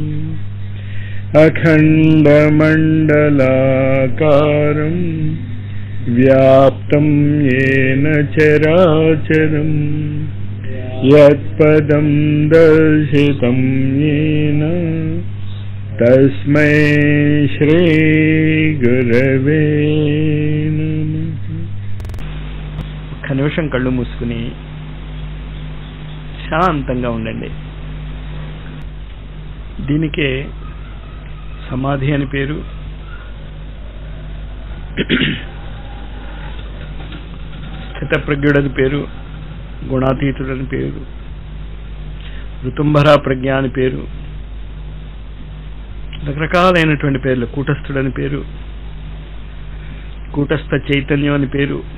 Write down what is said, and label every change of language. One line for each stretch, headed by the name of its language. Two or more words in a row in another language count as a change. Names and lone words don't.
Sanskrit: अखण्डमण्डलाकारं व्याप्तं येन चराचरं यत्पदं दर्शितं येन तस्मै श्री गुरवे नमः।
Telugu: ఒక్క నిమిషం కళ్ళు మూసుకుని శాంతంగా ఉండండి. దీనికే సమాధి అని పేరు, స్థితప్రజ్ఞుడని పేరు, గుణాతీతుడని పేరు, ఋతుంభరా ప్రజ్ఞ అని పేరు, రకరకాలైనటువంటి పేర్లు, కూటస్థుడని పేరు, కూటస్థ చైతన్యం అని పేరు.